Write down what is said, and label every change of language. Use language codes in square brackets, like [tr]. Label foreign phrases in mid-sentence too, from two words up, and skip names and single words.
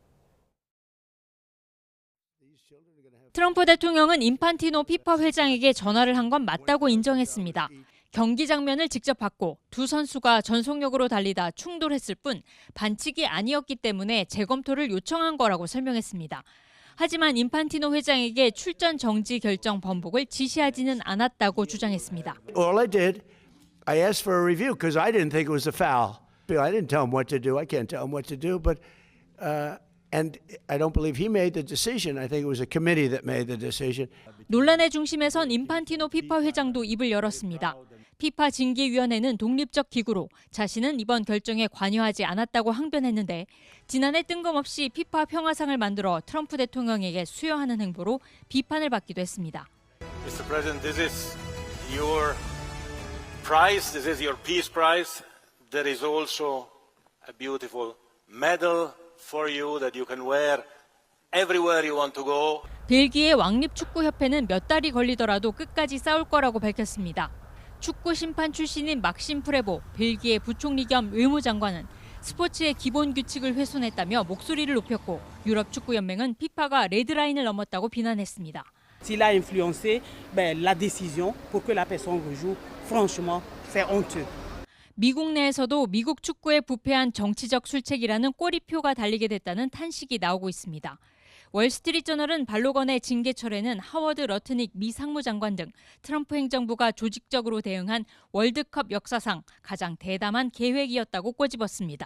[ko] 트럼프 대통령은 인판티노 피파 회장에게 전화를 한 건 맞다고 인정했습니다. 경기 장면을 직접 봤고 두 선수가 전속력으로 달리다 충돌했을 뿐 반칙이 아니었기 때문에 재검토를 요청한 거라고 설명했습니다. 하지만 인판티노 회장에게 출전 정지 결정 번복을 지시하지는 않았다고 주장했습니다. [en] All I did, I asked for a review because I didn't think it was a foul. I didn't tell him what to do. I can't tell him what to do, but and I don't believe he made the decision. I think it was a committee that made the decision. [ko] 논란의 중심에선 인판티노 피파 회장도 입을 열었습니다. 피파 징계위원회는 독립적 기구로 자신은 이번 결정에 관여하지 않았다고 항변했는데 지난해 뜬금없이 피파 평화상을 만들어 트럼프 대통령에게 수여하는 행보로 비판을 받기도 했습니다. [en] Mr. President, this is your prize. This is your peace prize. There is also a beautiful medal for you that you can wear everywhere you want to go. [ko] 벨기에 왕립축구협회는 몇 달이 걸리더라도 끝까지 싸울 거라고 밝혔습니다. 축구 심판 출신인 막심 프레보 벨기에 부총리 겸 외무장관은 스포츠의 기본 규칙을 훼손했다며 목소리를 높였고 유럽 축구 연맹은 피파가 레드라인을 넘었다고 비난했습니다. [fr] S'il a influencé la décision pour que la personne rejoue, franchement, c'est honteux. [ko] 미국 내에서도 미국 축구에 부패한 정치적 술책이라는 꼬리표가 달리게 됐다는 탄식이 나오고 있습니다. 월스트리트저널은 발로건의 징계철에는 하워드 러트닉 미 상무장관 등 트럼프 행정부가 조직적으로 대응한 월드컵 역사상 가장 대담한 계획이었다고 꼬집었습니다.